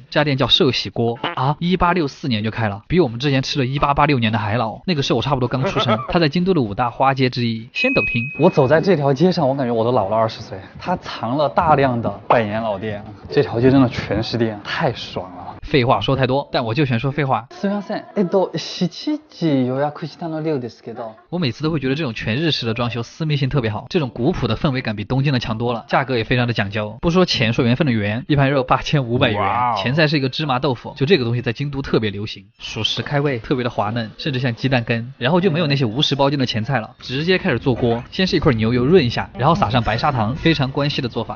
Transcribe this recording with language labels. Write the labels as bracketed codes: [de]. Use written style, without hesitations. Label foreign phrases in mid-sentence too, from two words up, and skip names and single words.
[zh] 这家店叫寿喜锅啊，1864年就开了，比我们之前吃了1886年的还老。那个时候我差不多刚出生。它在京都的5大花街之一，先斗町。我走在这条街上，我感觉我都老了20岁。它藏了大量的百年老店，这条街真的全是店，太爽了。废话说太多，但我就选说废话。 [ja] すみません。7時予約したの6ですけど。 [zh] 我每次都会觉得这种全日式的装修私密性特别好，这种古朴的氛围感比东京的强多了，价格也非常的讲究。不说钱，说缘分的缘，一盘肉8500元，前菜是一个芝麻豆腐，就这个东西在京都特别流行，属实开胃，特别的滑嫩，甚至像鸡蛋羹。然后就没有那些无食包进的前菜了，直接开始做锅，先是一块牛油润一下，然后撒上白砂糖，非常关西的做法。